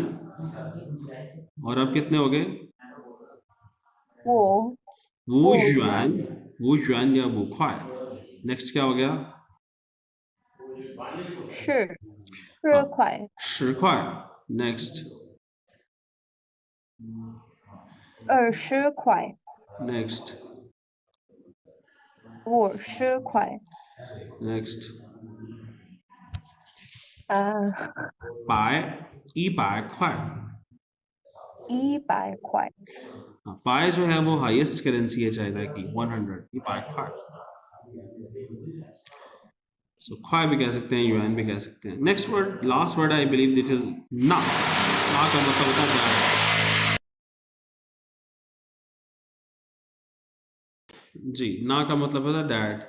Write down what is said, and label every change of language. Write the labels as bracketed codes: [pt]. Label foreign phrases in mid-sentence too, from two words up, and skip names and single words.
[hi] और अब कितने हो गए, [zh] 五元，五元 [hi] या [zh] 五块. [hi] नेक्स्ट क्या हो गया, [zh] 10块 10块. नेक्स्ट 20 块 [hi] नेक्स्ट [zh] 50块 [hi] नेक्स्ट [zh] 100 块। 100块 [hi] पाए जो है वो [en] highest currency [hi] है चाइना की, 100 की [zh] 百块. [hi] सो ख्वाई भी कह सकते हैं, युआन भी कह सकते हैं। [en] next word, last word I believe that is ना। [hi] का मतलब होता है जी, ना का मतलब होता है दैट।